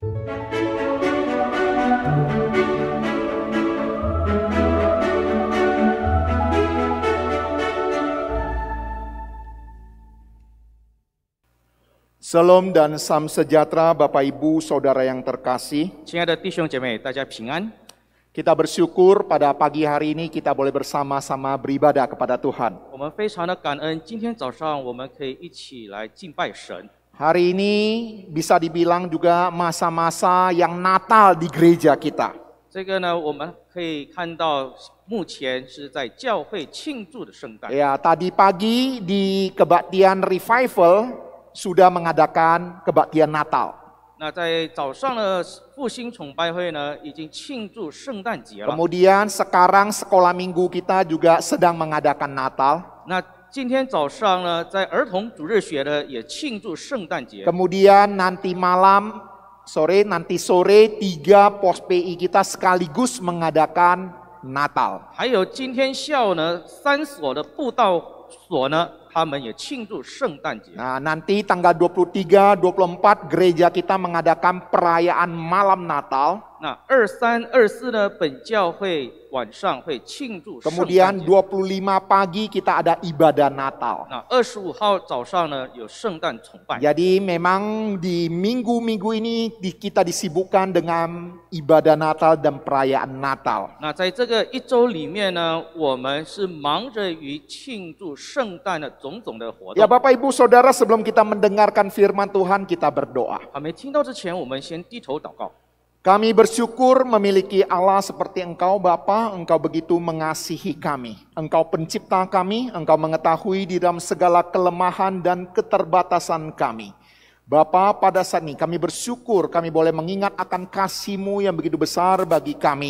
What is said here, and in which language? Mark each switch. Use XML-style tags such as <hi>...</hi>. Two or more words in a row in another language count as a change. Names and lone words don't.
<id>Salam dan salam sejahtera Bapak Ibu Saudara yang terkasih.</id> <zh>亲爱的弟兄姐妹，大家平安。</zh> <id>Kita bersyukur pada pagi hari ini kita boleh bersama-sama beribadah kepada Tuhan.</id> <zh>我们非常的感恩，今天早上我们可以一起来敬拜神。</zh> <id>Hari ini bisa dibilang juga masa-masa yang Natal di gereja kita.</id> <zh>这个呢，我们可以看到，目前是在教会庆祝的圣诞。</zh> <id>Ya, tadi pagi di kebaktian revival sudah mengadakan kebaktian Natal.</id> <zh>那在早上的复兴崇拜会呢，已经庆祝圣诞节了。</zh> <id>Kemudian sekarang sekolah minggu kita juga sedang mengadakan Natal.</id> <zh>那今天早上呢，在儿童主日学呢，也庆祝圣诞节。</zh> <id>Kemudian nanti sore 3 pos PI kita sekaligus mengadakan Natal.</id> <zh>还有今天下午呢，3所的布道所呢，他们也庆祝圣诞节。</zh> <id>Nah, nanti tanggal 23, 24 gereja kita mengadakan perayaan malam Natal.</id> <zh>那23、24呢，本教会晚上会庆祝圣诞</zh> <id>Kemudian</id> <zh>节。</zh> <id>25 pagi kita ada ibadah Natal.</id> <zh>那25号早上呢，有圣诞崇拜。</zh> <id>Jadi memang di minggu-minggu ini kita disibukkan dengan ibadah Natal dan perayaan Natal.</id> <zh>那在这个一周里面呢，我们是忙着于庆祝圣诞的种种的活</zh> <id>Ya</id> <zh>动。</zh> <id>Bapak Ibu Saudara, sebelum kita mendengarkan firman Tuhan, kita berdoa.</id> <zh>还没听到之前，我们先低头祷告。</zh> <id>Kami bersyukur memiliki Allah seperti Engkau Bapa, Engkau begitu mengasihi kami. Engkau pencipta kami, Engkau mengetahui di dalam segala kelemahan dan keterbatasan kami. Bapa, pada saat ini kami bersyukur kami boleh mengingat akan kasih-Mu yang begitu besar bagi kami.</id>